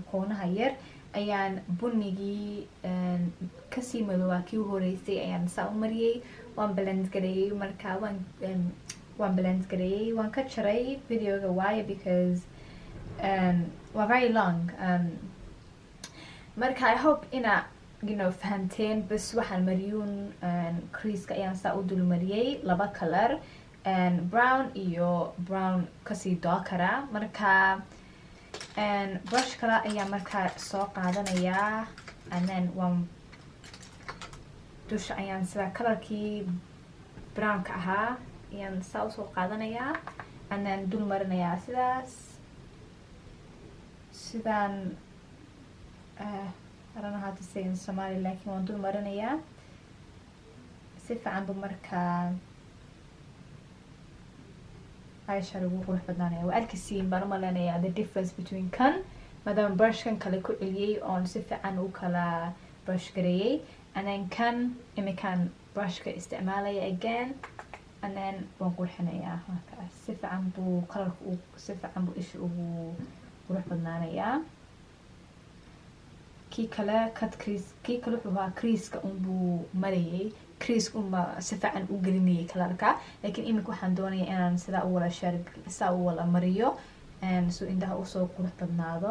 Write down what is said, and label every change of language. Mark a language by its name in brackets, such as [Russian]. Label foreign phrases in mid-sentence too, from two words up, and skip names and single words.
[Somali] koonaha yar ayaan bunigii kasii madoobaa kii horeysay ayaan saa u mariyey, waan blend gareeyey. marka waan blend gareeyey, waan ka jaray videoga waayo because waa [English] very long. [Somali] marka [English] I hope [Somali] ina fahanteen. bas waxaan mariyuun creaska ayaan saa u dul mariyey laba [English] color, brown [Somali] iyo brown kasii darkera. marka brush kale ayaa markaa soo qaadanayaa, [English] and then [Somali] waan dusha ayaan sida colorkii brownka ahaa ayaan saa usoo qaadanayaa, [English] and then [Somali] dul marinayaa sidaan [English] I don't know how to say in Somali, [Somali] laakiin waan dul marinayaa si fiican bu markaa eyeshadow ugu qurux badnaanaya. waa arkaysiin baan u maleynayaa [English] the difference between [Somali] kan maadaama brushkan kale ku celiyey oon si fiican u kala brush gareeyey, [English] and then [Somali] kan imikan brushka isticmaalaya [English] again, and then [Somali] waan qurxinayaa. markaas si fiican buu colorka si fiican buu isha ugu qurux badnaanayaa. kii kale wuxuu ahaa creaska unbuu marayay, creaska unba si fiican u gelinayay colorka, laakiin imika waxaan doonayaa inaan sidaa u wala mariyo so indhaha usoo qurux badnaado.